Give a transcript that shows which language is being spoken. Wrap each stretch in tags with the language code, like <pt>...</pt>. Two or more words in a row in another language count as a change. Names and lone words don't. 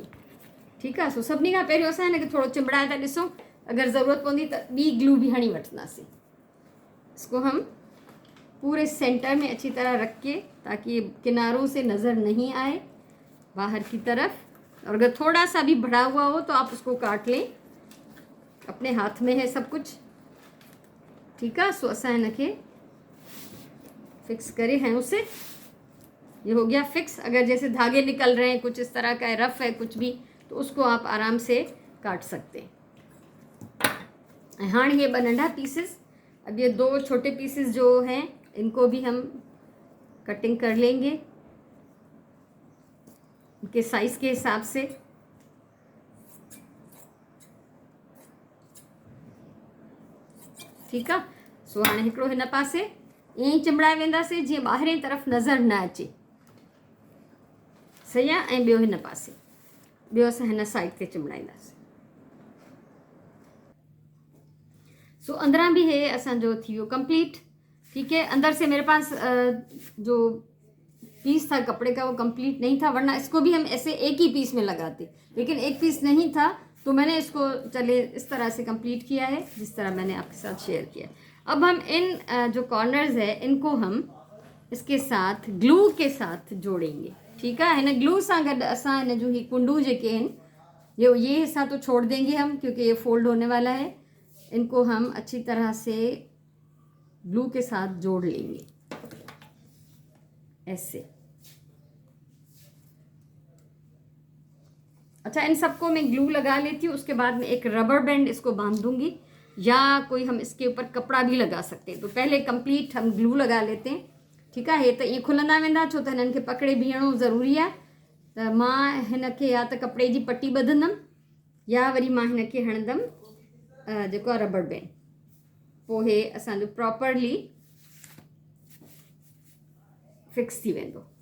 <hi>ठीक है,</hi> <sd>सो सभिनी खां पहिरियों असां हिनखे थोरो चिंबड़ाए था ॾिसूं, अगर ज़रूरत पवंदी त ॿी ग्लू भी हणी वठंदासीं।</sd> <hi>इसको हम पूरे सेंटर में अच्छी तरह रख के, ताकि ये किनारों से नज़र नहीं आए बाहर की तरफ। और अगर थोड़ा सा भी बढ़ा हुआ हो तो आप उसको काट लें, अपने हाथ में है सब कुछ। ठीक है, सो</hi> <sd>असां हिनखे फिक्स करे</sd> <hi>हैं उसे, ये हो गया फिक्स। अगर जैसे धागे निकल रहे हैं, कुछ इस तरह का है, रफ है कुछ भी, तो उसको आप आराम से काट सकते हैं। हाँ, ये नंढा पीसेस, अब ये दो छोटे पीसेस जो हैं इनको भी हम कटिंग कर लेंगे इनके साइज़ के हिसाब से। ठीक है,</hi> <sd>सो हाणे हिकिड़ो हिन पासे ईअं चिमड़ाए वेंदासीं जीअं ॿाहिरीं तरफ़ नज़र न अचे। सही आहे। ऐं ॿियो हिन पासे, ॿियो असां हिन साइड ते चिमड़ाईंदासीं। सो अंदरां</sd> <hi>भी है</hi> <sd>असांजो थी वियो कंप्लीट।</sd> <hi>ठीक है, अंदर से मेरे पास जो पीस था कपड़े का वो कंप्लीट नहीं था, वरना इसको भी हम ऐसे एक ही पीस में लगाते, लेकिन एक पीस नहीं था तो मैंने इसको चले इस तरह से कंप्लीट किया है जिस तरह मैंने आपके साथ शेयर किया। अब हम इन जो कॉर्नर्स है इनको हम इसके साथ ग्लू के साथ जोड़ेंगे। ठीक है,</hi> <sd>हिन ग्लू सां गॾु असां हिन जो ही कुंडू जेके आहिनि</sd> <hi>ये हिस्सा तो छोड़ देंगे हम, क्योंकि ये फोल्ड होने वाला है। इनको हम अच्छी तरह से ग्लू के साथ जोड़ लेंगे ऐसे। अच्छा, इन सबको मैं ग्लू लगा लेती हूँ, उसके बाद में एक रबर बैंड इसको बांध दूंगी, या कोई हम इसके ऊपर कपड़ा भी लगा सकते हैं। तो पहले कंप्लीट हम ग्लू लगा लेते हैं। ठीक है,</hi> <sd>ये तो ये खुलंदा वेंदा, छो त हिननि खे पकड़े बीहणो ज़रूरी आहे। त मां हिनखे या त कपिड़े जी पटी ॿधंदमि या वरी मां हिनखे हणंदमि जेको आहे रबर बैंड। पोइ हे असांजो प्रॉपरली फिक्स थी वेंदो।</sd>